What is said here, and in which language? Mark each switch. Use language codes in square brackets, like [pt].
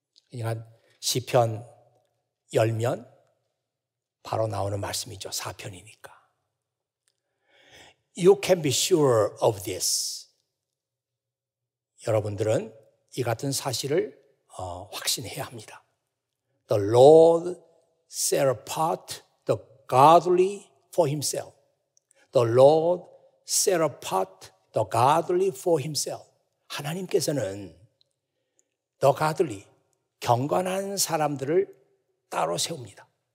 [ko] 그러니까 시편 열면 바로 나오는 말씀이죠. 4편이니까. [en] You can be sure of this. [ko] 여러분들은 이 같은 사실을 확신해야 합니다. [en] The Lord set apart the godly for himself. The Lord set apart the godly for himself. [ko] 하나님께서는 [en] the godly, [ko] 경건한 사람들을 따로 세웁니다.